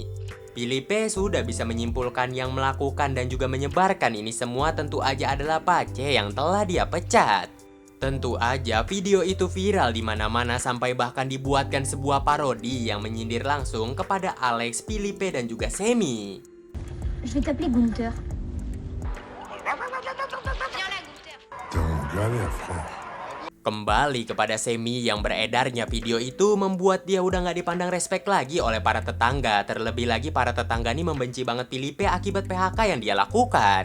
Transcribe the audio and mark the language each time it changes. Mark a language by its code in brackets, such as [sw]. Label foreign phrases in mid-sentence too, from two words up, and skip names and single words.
[id] Philippe sudah bisa menyimpulkan yang melakukan dan juga menyebarkan ini semua tentu aja adalah Pace yang telah dia pecat. Tentu aja video itu viral di mana-mana sampai bahkan dibuatkan sebuah parodi yang menyindir langsung kepada Alex, Philippe dan juga Sammy. [fr] Je vais t'appeler Gunther. [id] Kembali kepada Sammy yang beredarnya video itu membuat dia udah gak dipandang respect lagi oleh para tetangga. Terlebih lagi para tetangga ini membenci banget Philippe akibat PHK yang dia lakukan.